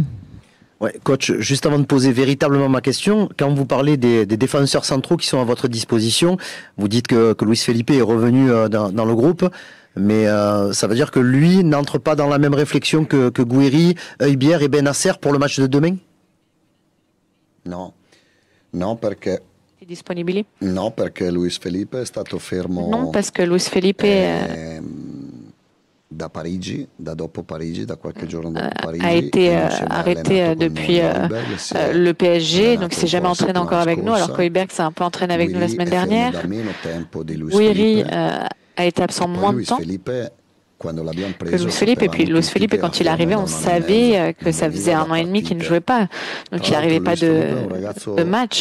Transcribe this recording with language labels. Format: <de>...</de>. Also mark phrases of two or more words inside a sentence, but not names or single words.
<fr>Ouais, coach, juste avant de poser véritablement ma question, quand vous parlez des défenseurs centraux qui sont à votre disposition, vous dites que Luis Felipe est revenu dans le groupe, mais ça veut dire que lui n'entre pas dans la même réflexion que Gouiri, Højbjerg et Bennacer pour le match de demain?</fr> <it>Non, perché... Disponibili? No, perché Luis Felipe è stato fermo.</it> <fr>Non, parce que Luis Felipe</fr> <it>da Parigi, da dopo Parigi, da qualche giorno dopo Parigi,</it> <fr>a été arrêté depuis le PSG, donc il ne s'est jamais entraîné encore avec nous, alors qu'Højbjerg s'est un peu entraîné avec nous la semaine dernière. Gouiri a été absent moins de temps que Luis Felipe. Et puis Luis Felipe, quand il est arrivé, on savait que ça faisait 1 an et demi qu'il ne jouait pas, donc il n'arrivait pas de match.</fr>